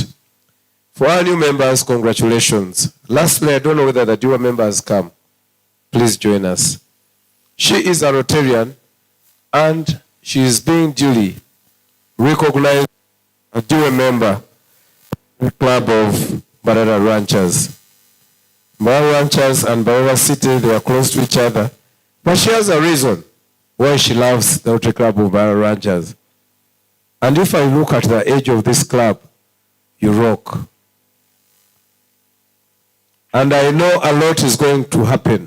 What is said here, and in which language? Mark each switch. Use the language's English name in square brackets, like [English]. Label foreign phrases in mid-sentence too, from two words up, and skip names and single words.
[English] For our new members, congratulations. Lastly, I don't know whether the newer members come. Please join us. She is a Rotarian, and she is being duly recognized a dual member of the club of Mbarara ranchers. Mbarara ranchers and Mbarara city, they are close to each other. But she has a reason why she loves the Rotary Club of Mbarara ranchers. And if I look at the age of this club, you rock. And I know a lot is going to happen.